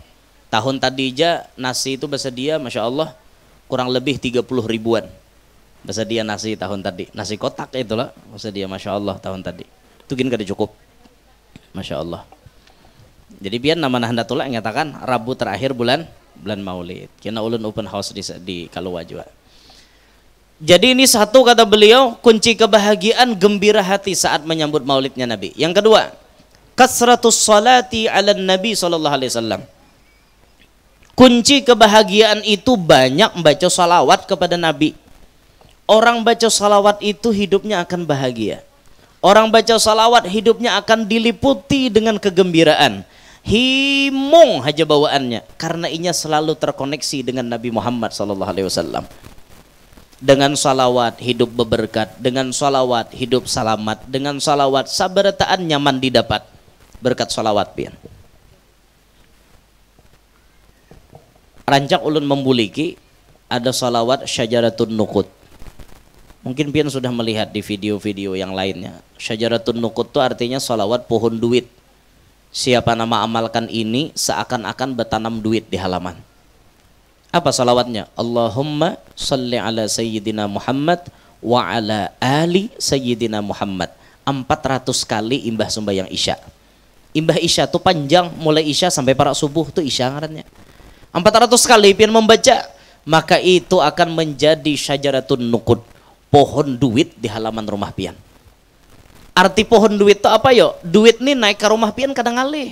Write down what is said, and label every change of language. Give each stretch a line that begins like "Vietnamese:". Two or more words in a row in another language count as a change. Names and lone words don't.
Banjar: Tahun tadi aja nasi itu bersedia
Arabic: ما شاء الله
Banjar: kurang lebih 30 ribuan. Bersedia nasi tahun tadi. Nasi kotak itulah bersedia
Arabic: ما شاء الله
Banjar: tahun tadi. Itu gini kada cukup.
Arabic: ما شاء الله.
Banjar: Jadi biar nama Nahdlatullah nyatakan Rabu terakhir bulan Maulid. Kena ulun open house di Kalua juga.
Indonesian: Jadi ini satu kata beliau kunci kebahagiaan gembira hati saat menyambut maulidnya Nabi. Yang kedua,
Arabic: كثرة الصلاة على النبي
Indonesian: SAW. Kunci kebahagiaan itu banyak membaca salawat kepada Nabi. Orang baca salawat itu hidupnya akan bahagia. Orang baca salawat hidupnya akan diliputi dengan kegembiraan.
Banjar: Himung aja bawaannya karena inya selalu terkoneksi dengan Nabi Muhammad SAW. Dengan salawat hidup beberkat, dengan salawat hidup selamat, dengan salawat sabarataan nyaman didapat berkat salawat pian. Rancak ulun membuliki ada salawat
Arabic: شجرة النقود.
Indonesian: Mungkin pian sudah melihat di video-video yang lainnya.
Arabic: شجرة النقود
Indonesian: itu artinya salawat pohon duit. Siapa nama amalkan ini seakan-akan bertanam duit di halaman. Apa salawatnya?
Arabic: اللهم صل على سيدنا محمد وعلى آل سيدنا محمد.
Banjar: 400 kali imbah sembahyang isya. Imbah isya tuh panjang, mulai isya sampai para subuh tuh isya ngarannya. 400 kali pian membaca, maka itu akan menjadi
Arabic: شجرة النقود,
Banjar: pohon duit di halaman rumah pian. Arti pohon duit itu apa yo? Duit nih naik ke rumah pian kadang ngalih.